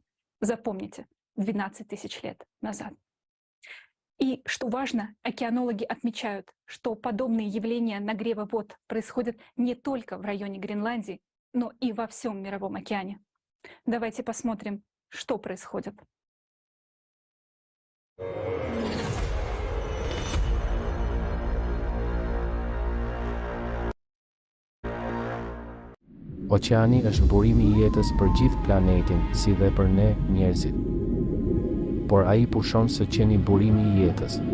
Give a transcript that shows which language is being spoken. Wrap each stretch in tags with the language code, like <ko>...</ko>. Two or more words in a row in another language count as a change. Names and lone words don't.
<ru>Запомните, 12 тысяч лет назад. И, что важно, океанологи отмечают, что подобные явления нагрева вод происходят не только в районе Гренландии, но и во всем Мировом океане. Давайте посмотрим, что происходит.</ru> <sq>Oqeani është burimi I jetës për gjithë planetin, si dhe për ne, njerëzit. Por ai pushon së qeni burimi I jetës.</sq>